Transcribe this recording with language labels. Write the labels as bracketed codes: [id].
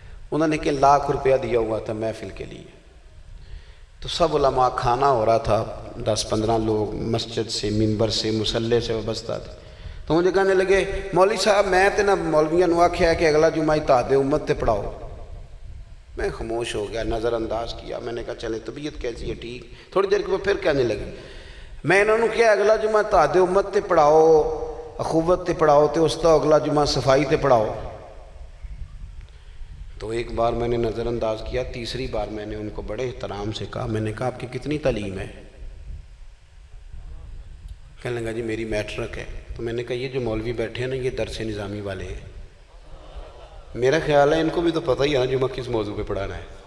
[ur] انہوں نے کہ 1 لاکھ روپیہ دیا ہوا تھا محفل کے لیے. تو سب علماء, کھانا ہو رہا تھا, 10-15 لوگ مسجد سے, منبر سے, مصلے سے وابستہ تھے. تو مجھے کہنے لگے [pa] مولوی صاحب میں تے نا مولویاں نو آکھیا ہے کہ اگلا جمعہ اتحاد امت تے پڑھاؤ. [ur] میں خاموش ہو گیا, نظر انداز کیا. میں نے کہا چلے طبیعت کیسی ہے, ٹھیک. تھوڑی دیر کے بعد پھر کہنے لگے [pa] میں انہوں نے کیا اگلا جمعہ اتحاد امت تے پڑھاؤ, اخوت تے پڑھاؤ, تے اس تو اگلا جمعہ صفائی تے پڑھاؤ. [ur] تو ایک بار میں نے نظر انداز کیا, تیسری بار میں نے ان کو بڑے احترام سے کہا, میں نے کہا آپ کی کتنی تعلیم ہے؟ کہنے لگا جی میری میٹرک ہے. تو میں نے کہا یہ جو مولوی بیٹھے ہیں نا یہ درس نظامی والے ہیں. میرا خیال ہے ان کو بھی تو پتہ ہی ہے نا جمعہ کس موضوع پہ پڑھانا ہے.